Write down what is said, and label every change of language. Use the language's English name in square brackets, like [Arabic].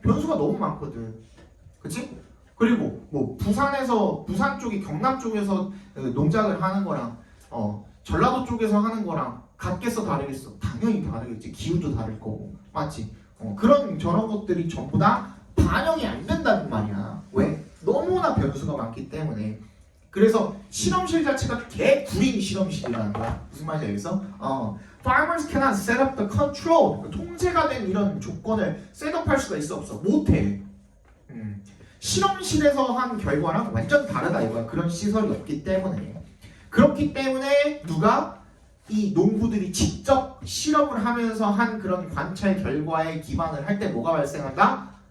[Korean] 변수가 너무 많거든. 그치? 그리고 뭐 부산 쪽이 경남 쪽에서 농작을 하는 거랑 전라도 쪽에서 하는 거랑 같겠어 다르겠어? 당연히 다르겠지. 기후도 다를 거고. 맞지? 그런 저런 것들이 전부 다 반영이 안 된다는 말이야. 왜? 너무나 변수가 많기 때문에. 그래서 실험실 자체가 개구린 실험실이라는 거야. 무슨 말인지 알겠어? [English] Farmers cannot set up the control. [Korean] 통제가 된 이런 조건을 셋업할 수가 있어 없어? 못해. 실험실에서 한 결과랑 완전 다르다 이거야. 그런 시설이 없기 때문에. 그렇기 때문에 누가 이 농부들이 직접 실험을 하면서 한 그런 관찰 결과에 기반을 할 때 뭐가 발생한다?